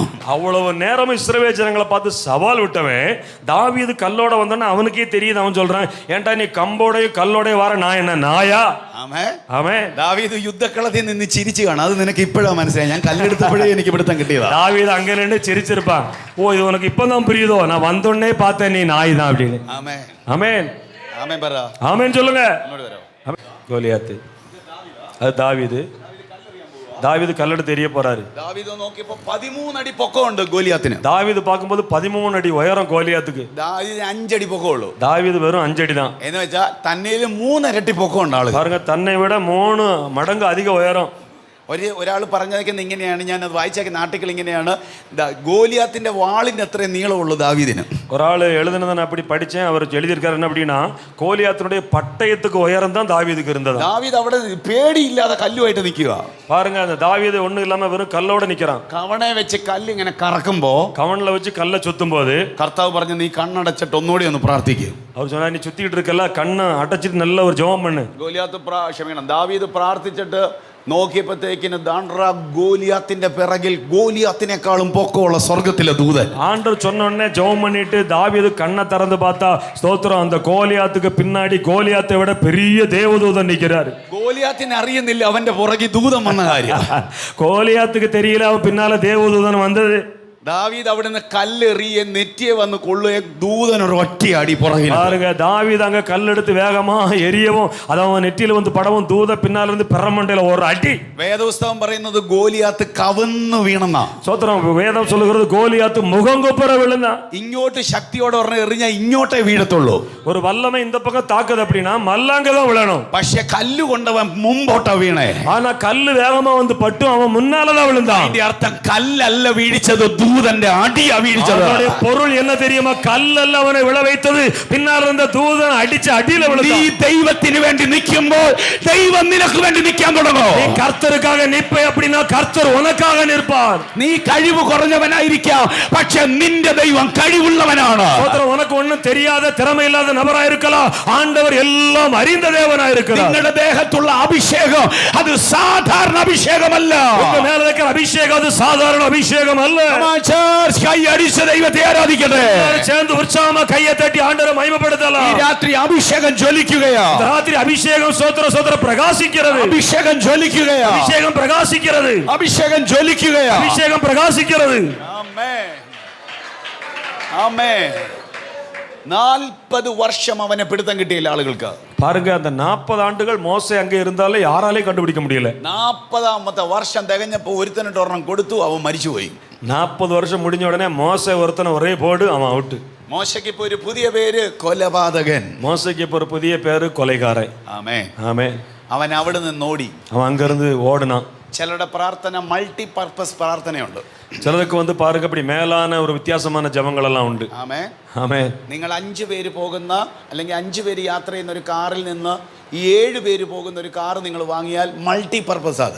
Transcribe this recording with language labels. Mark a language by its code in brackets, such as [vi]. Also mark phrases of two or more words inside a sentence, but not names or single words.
[ta] அவ்வளவு நேரம் இஸ்ரவேல் ஜனங்களை பார்த்து சவால் விட்டவன் தாவீது கல்லோட வந்தானே அவனுக்கே தெரியுது. அவன் சொல்றான், ஏன்டா நீ கம்போடையும் கல்லோடையும் வர நான் என்ன நாயா? [ml] ആമേ. [ta] ஆமே. [ml] ദാവീദ് യുദ്ധക്കളത്തിൽ നിന്ന് ചിരിച്ചു കാണും. അത് നിനക്ക് ഇപ്പോഴാ മനസ്സിലായി, ഞാൻ കല്ലെടുത്തപ്പോഴേ എനിക്ക് പിടുത്തം കിട്ടിയതാ. [ta] தாவீது அங்க நின்று சிரிச்சிருப்பான், ஓ இது உனக்கு இப்பதான் புரியுதோ, நான் வந்தோடனே பார்த்தேன் நீ நாய் தான் அப்படின்னு. [ml] ആമേൻ. [ta] ஆமென். [ml] ആമേൻ പറ. [ta] ஆமென் சொல்லுங்க. [ml] ഇങ്ങോട്ട് വരാം. [ta] கோலியாத்து அது தாவீது. தாவீது கல்லெடுத்து எறிய போறாரு. [ml] ദാവീദ് നോക്കിയപ്പോ 13 അടി പൊക്കമുണ്ട് ഗോലിയാത്തിന്. [ta] தாவீது பார்க்கும்போது 13 அடி உயரம் கோலியாத்துக்கு. [ml] ദാവീദിന് 5 അടി പൊക്കമുള്ളൂ. [ta] தாவீது வெறும் 5 അടി தான். [ml] എന്ന് വെച്ചാൽ തന്നേലും 3 ഇരട്ടി പൊക്കമുണ്ട് ആള്. [ta] பாருங்க, தன்னை விட 3 மடங்கு அதிக உயரம். [ml] ഒരാൾ പറഞ്ഞേക്കുന്നത് ഇങ്ങനെയാണ്, ഞാൻ അത് വായിച്ചേക്കുന്ന ആർട്ടിക്കിൾ ഇങ്ങനെയാണ്, ഗോലിയാത്തിന്റെ വാളിന്റെ അത്രയും നീളമുള്ളൂ ദാവീദിന്. [ta] ஒரு ஆள் எழுதுனதை நான் அப்படி படிச்சேன். அவர் எழுதியிருக்காரு என்ன அப்படின்னா, கோலியாத்தினுடைய பட்டயத்துக்கு உயரம் தான் தாவீதுக்கு இருந்தது. [ml] ദാവീദ് അവിടെ പേടിയില്ലാതെ കല്ലുമായിട്ട് നിൽക്കുക. [ta] பாருங்க, அந்த தாவீது ஒண்ணும் இல்லாம வெறும் கல்லோட நிக்கிறான். [ml] കവണെ വെച്ച് കല്ല് ഇങ്ങനെ കറക്കുമ്പോ [ta] கவன்ல வச்சு கல்லை சுத்தும் போது [ml] കർത്താവ് പറഞ്ഞു, നീ കണ്ണടച്ചിട്ട് ഒന്നുകൂടി ഒന്ന് പ്രാർത്ഥിക്കും. [ta] அவர் சொன்னா, நீ சுத்திட்டு இருக்கல, கண்ணை அடைச்சிட்டு நல்ல ஒரு ஜெபம் பண்ணு. [ml] ദാവീദ് പ്രാർത്ഥിച്ചിട്ട് നോക്കിയപ്പോഴത്തേക്കിന് ഗോലിയാത്തിന്റെ പിറകിൽ ഗോലിയാത്തിനേക്കാളും പൊക്കമുള്ള സ്വർഗത്തിലെ ദൂതൻ. [ta] ஆண்டவர் சொன்ன உடனே ஜெபம் பண்ணிட்டு தாவீது கண்ணை திறந்து பார்த்தா, ஸ்தோத்திரம், அந்த கோலியாத்துக்கு பின்னாடி கோலியாத்தை விட பெரிய தேவதூதன் நிக்கிறாரு. [ml] ഗോലിയാത്തിനെ അറിയുന്നില്ല അവന്റെ പുറകിൽ ദൂതൻ വന്ന കാര്യം. [ta] கோலியாத்துக்கு தெரியல அவன் பின்னால தேவதூதன் வந்தது. [ml] ദാവീദ് അവിടുന്ന് കല്ലെറിയെ നെറ്റിയെ വന്ന് കൊള്ളുകയും ദൂതൻ ഒരു ഒറ്റയടി പുറകിൽ. [ta] பாருங்க, தாவீது அங்க கல்லெடுத்து வேகமா எரியவும் அது அவன் நெற்றியில வந்து படவும், தூத பின்னால இருந்து பெரமண்டையில ஒரு அடி. [ml] വേദപുസ്തകം പറയുന്നത് ഗോലിയാത്ത് കവന്നു വീണെന്നാ. [ta] சோத்திரம், வேதம் சொல்லுகிறது கோலியாத்து முகங்குப்புற விழுந்தான். [ml] ഇങ്ങോട്ട് ശക്തിയോടെ പറഞ്ഞ എറിഞ്ഞാൽ ഇങ്ങോട്ടേ വീഴത്തുള്ളൂ. [ta] ஒரு வல்லமை இந்த பக்கம் தாக்குது அப்படின்னா மல்லாங்கதான் விழணும். [ml] പക്ഷെ കല്ല് കൊണ്ടവൻ മുമ്പോട്ടാ വീണേ. [ta] ஆனா கல்லு வேகமா வந்து பட்டும் அவன் முன்னாலதான் விழுந்தான். [ml] അതിന്റെ അർത്ഥം കല്ലല്ല വീഴിച്ചത്, ദൂതന്റെ അടിയാ വീഴിച്ചത്. [ta] பொருள் என்ன தெரியுமா? கல்லல்ல அவனை விழ வைத்தது, பின்னால் இருந்த தூதன் அடிச்ச அடியில விழுந்தான். [ml] നീ ദൈവത്തിന് വേണ്ടി നിൽക്കുമ്പോൾ ദൈവം നിനക്ക് വേണ്ടി നിൽക്കാൻ തുടങ്ങും. [ta] நீ கர்த்தருக்காக நிற்பே அப்படின்னா கர்த்தர் உனக்காக நிற்பார். [ml] നീ കഴിവ് കുറഞ്ഞവനായിരിക്കാം, പക്ഷെ നിന്റെ ദൈവം കഴിവുള്ളവനാണ്. [ta] உனக்கு ஒண்ணும் தெரியாத திறமை இல்லாத நபரா இருக்கலாம், ஆண்டவர் எல்லாம் அறிந்த தேவனா இருக்கிறார். [ml] നിങ്ങളുടെ ദേഹത്തുള്ള അഭിഷേകം അത് സാധാരണ അഭിഷേകമല്ല. [ta] உங்க மேல இருக்கிற அபிஷேகம் அது சாதாரண அபிஷேகம் அல்ல. [ml] കൈ അടിച്ച് ദൈവത്തെ ആരാധിക്കട്ടെ. [ta] சேர்ந்து உற்சாகமா கையை தட்டி ஆண்டவரை மகிமைப்படுத்தலாம். [ml] ഈ രാത്രി അഭിഷേകം ജ്വലിക്കുകയാ. [ta] ராத்திரி அபிஷேகம் சோத்திர பிரகாசிக்கிறது. [ml] അഭിഷേകം ജ്വലിക്കുകയാ. [ta] அபிஷேகம் பிரகாசிக்கிறது. [ml] അഭിഷേകം ജ്വലിക്കുകയാ. [ta] அபிஷேகம் பிரகாசிக்கிறது. [ml] ആമേൻ. ആമേൻ. 40 വർഷം അവനെ പിടുത്തം കിട്ടിയില്ല ആളുകൾക്ക്. [ta] பாருங்க, அந்த 40 ஆண்டுகள் மோசே அங்க இருந்தாலே யாராலையும் கண்டுபிடிக்க முடியல. [ml] 40ാമത്തെ വർഷം തികഞ്ഞപ്പോ ഒരുത്തനിട്ട് ഒരെണ്ണം കൊടുത്തു, അവൻ മരിച്ചുപോയി. [ta] 40 வருஷம் முடிஞ்ச உடனே மோசே ஒருத்தனை ஒரே போடு, அவன் அவுட். [ml] മോശയ്ക്ക് ഇപ്പൊ ഒരു പുതിയ പേര് കൊലപാതകൻ. [ta] மோசைக்கு இப்ப ஒரு புதிய பேரு கொலைகாரன். [ml] ആമേൻ. [ta] ஆமென். [ml] അവൻ അവിടെ നിന്ന് ഓടി. [ta] அவன் அங்கிருந்து ஓடுனான். [ml] ചിലരുടെ പ്രാർത്ഥന [en] multi purpose [ml] പ്രാർത്ഥനയുണ്ട്. [ta] சிலருக்கு வந்து பாருங்க, அப்படி மேலான ஒரு வித்தியாசமான ஜபங்கள் எல்லாம் உண்டு. [ml] ആമേൻ. [ta] ஆமென். [ml] നിങ്ങൾ 5 പേര് പോകുന്ന അല്ലെങ്കിൽ 5 പേര് യാത്ര ചെയ്യുന്ന ഒരു കാറിൽ നിന്ന് 7 പേര് പോകുന്ന ഒരു കാർ നിങ്ങൾ വാങ്ങിയാൽ [en] multi purpose [ml] അത്.